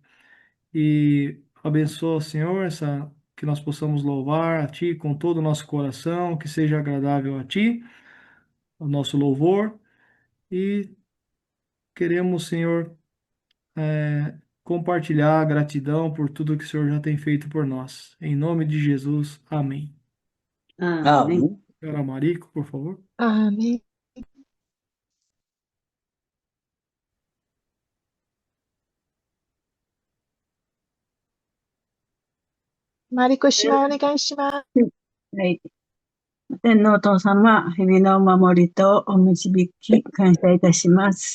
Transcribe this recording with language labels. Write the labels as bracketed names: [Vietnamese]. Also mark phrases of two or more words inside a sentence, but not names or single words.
[Portuguese] E abençoa, Senhor, que nós possamos louvar a ti com todo o nosso coração, que seja agradável a ti, o nosso louvor. E queremos, Senhor, compartilhar a gratidão por tudo que o Senhor já tem feito por nós. Em nome de Jesus, amém. Amém. Senhora Marico, por favor. Amém. [Japanese] マリコ姉妹お願いします。はい。天皇お父様、日々のお守りとお導き、感謝いたします。